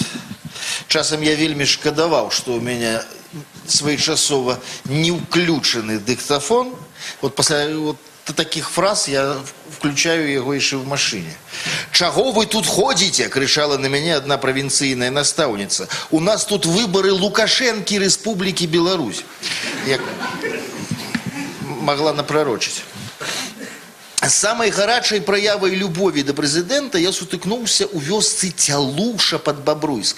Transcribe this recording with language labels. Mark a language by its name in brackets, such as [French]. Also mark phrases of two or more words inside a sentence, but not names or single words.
[Belarusian] Часам я вельмі шкадаваў, што ў мяне своечасова не ўключаны дыктафон. Вот пасля [Russian] таких фраз я включаю [Belarusian] яго яшчэ ў машыне. «Чаго вы тут ходзіце?» – крычала на мяне одна правінцыйная настаўніца. «У нас тут выборы Лукашэнкі Рэспублікі Беларусь». Як могла напророчыць. Самой гарачай праявай любові да прэзідэнта я сутыкнуўся ў вёсцы Цялуша пад Бабруйскам.